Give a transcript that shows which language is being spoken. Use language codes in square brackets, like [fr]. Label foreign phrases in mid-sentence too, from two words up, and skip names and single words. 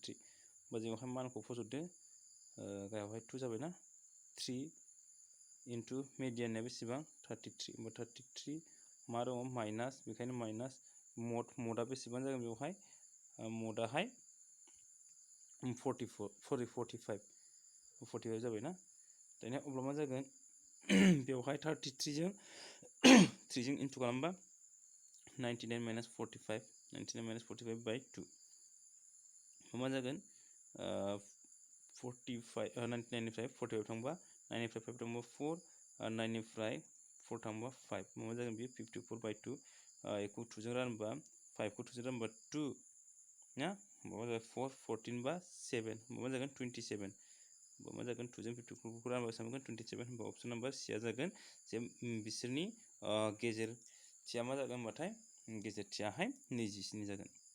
[brx] होमबा जोंहाय मानखौ फज'दो गाहायावहाय 2 जाबाय ना, 3 [en] into mediana [brx] बेसेबां 33 होमबा 33 मा दङ माइनास बेखायनो माइनास मडआ बेसेबां जागोन बेवहाय मडआहाय 45 जाबाय ना दानिया अब्ला मा जागोन बेवहाय 33 जों 3 जों इनटु खालामबा 99 minus 45 99 minus 45 by 2 मा जागोन 99 निफ्राय 45 थांबा 9 निफ्राय 5 थांबा 4 9 निफ्राय 4 थांबा 5 मा जागोन बे 54 by 2 एखौ 2 जों रानबा 5 खौ 2 जों रानबा 2 ना मा जागोन 4 14 बा 7 मा जागोन 27 मा जागोन 2 जों 54 खौ रानबा बेसेबां 27 होनबा [en] option number [brx] C आ जागोन जे बिसोरनि गेजेरथिया मा जागोन होनबाथाय गेजेरथियाहाय 27 जागोन